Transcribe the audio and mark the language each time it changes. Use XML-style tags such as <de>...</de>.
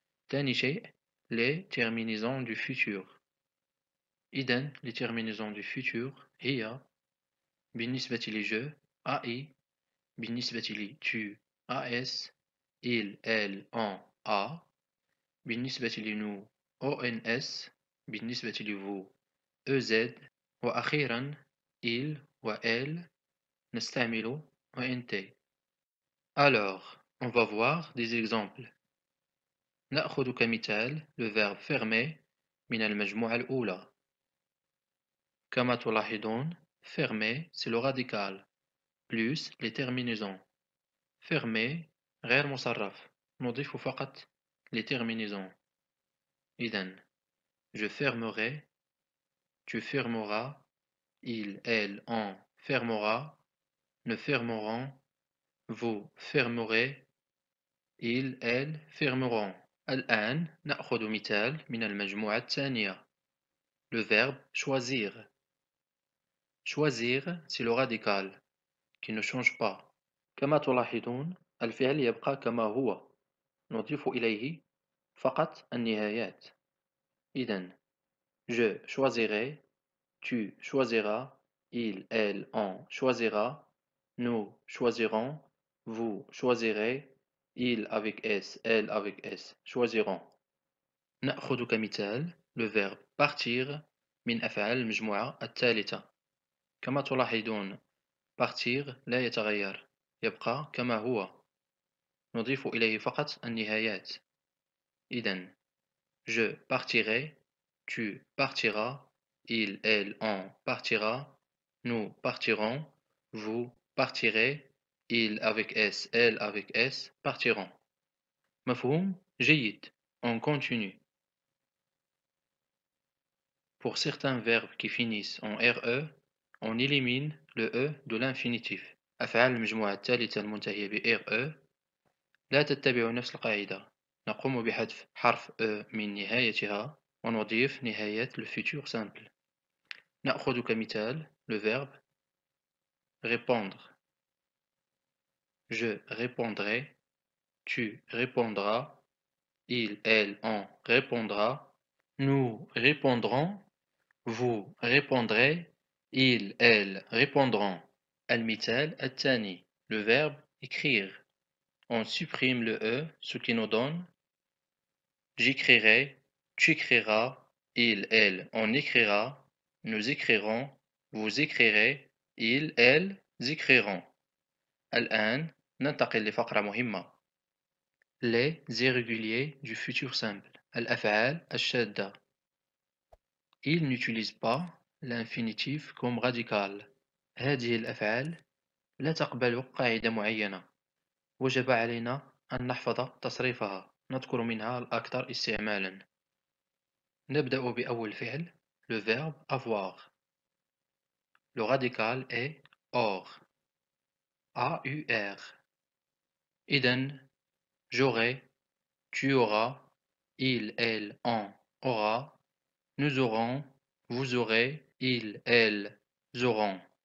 <ar>ثاني شيء les terminaisons du futur. إذن les terminaisons du futur هي بالنسبة لي je AI، بالنسبة لي tu AS، il elle on A، بالنسبة لي ONS، بالنسبة لي EZ، وأخيرا il elle نستعمل ONT.</ar> <fr>Alors, on va voir des exemples.</fr> <ar>نأخذ كمثال le verbe fermer من المجموعة الأولى. كما تلاحظون</ar> <fr>fermer c'est le radical plus les terminaisons.</fr> <ar>Fermer غير مصرف نضيف فقط les terminaisons.</ar> <fr>إذن je fermerai، tu fermeras، il elle on fermera، nous fermerons، vous fermerez، ils elles fermeront.</fr> <ar>الآن نأخذ مثال من المجموعة الثانية le verbe choisir.</ar> <fr>Choisir c'est le radical qui ne change pas.</fr> <ar>كما تلاحظون الفعل يبقى كما هو نضيف إليه فقط النهايات.</ar> <fr>إذن je choisirai، tu choisiras، il elle on choisira، nous choisirons، vous choisirez، il avec S elle avec S choisiront.</fr> <ar>نأخذ كمثال le verbe partir من أفعال المجموعة الثالثة. كما تلاحظون partir لا يتغير يبقى كما هو نضيف إليه فقط النهايات.</ar> <fr>إذن je partirai، tu partiras، il elle on partira، nous partirons، vous partirez، il avec S elle avec S partiront.</fr> <ar>مفهوم؟ جيد.</ar> <fr>On continue. Pour certains verbes qui finissent en RE, on élimine le E de l'infinitif.</fr> <ar>أفعال المجموعة الثالثة المنتهية ب RE لا تتبع نفس القاعدة. نقوم بحذف حرف E من نهايتها ونضيف نهاية le futur simple. نأخذ كمثال le verbe répondre.</ar> <fr>Je répondrai، tu répondras، il elle on répondra، nous répondrons، vous répondrez، il elle répondront.</fr> <ar>المثال الثاني</ar> <fr>le verbe écrire. On supprime le E, ce qui nous donne j'écrirai، tu écriras, il, elle, on écrira, nous écrirons, vous écrirez, ils, elles écriront.</fr> <ar>الآن ننتقل لفقرة مهمة.</ar> <fr>Les irréguliers du futur simple.</fr> <ar>الأفعال الشاذة.</ar> <fr>Il n'utilise pas l'infinitif comme radical.</fr> <ar>هذه الأفعال لا تقبل قاعدة معينة. وجب علينا أن نحفظ تصريفها. نذكر منها الأكثر استعمالا. نبدأ بأول فعل</ar> <fr>le verbe avoir. Le radical est or. A-U-R. إذن j'aurai, tu auras, il, elle, on aura, nous aurons, vous aurez, ils, elles auront.</fr>